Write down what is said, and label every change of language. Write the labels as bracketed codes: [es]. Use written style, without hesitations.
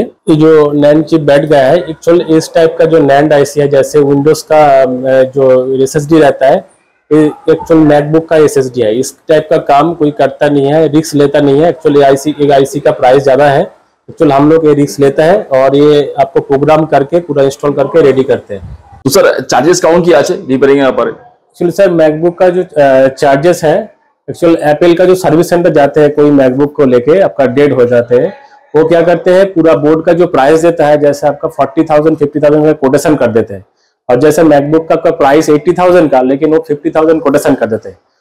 [hi] ये जो NAND chip बैठ गया है, एक्चुअल इस टाइप का जो नैंड IC है, जैसे विंडोज का जो SSD रहता है, एक्चुअल मैकबुक का SSD है। इस टाइप का काम कोई करता नहीं है, रिस्क लेता नहीं है। एक्चुअली IC का प्राइस ज्यादा है। एक्चुअल हम लोग ये रिस्क लेता है और ये आपको प्रोग्राम करके पूरा इंस्टॉल करके रेडी करते हैं। [bn] तो सर चार्जेस কেমন কি আছে রিপেয়ারিং এর ব্যাপারে? [hi] एक्चुअली सर मैकबुक का जो चार्जेस है, एक्चुअल एप्पल का जो सर्विस सेंटर जाते हैं कोई मैकबुक को लेके, आपका डेड हो जाते हैं, वो क्या करते हैं पूरा बोर्ड का जो प्राइस देता है, जैसे आपका 40,000 50,000 का कोटेशन कर देते हैं। और जैसे मैकबुक का प्राइस 80,000 का, लेकिन वो 50,000 कोटेशन कर देते हैं।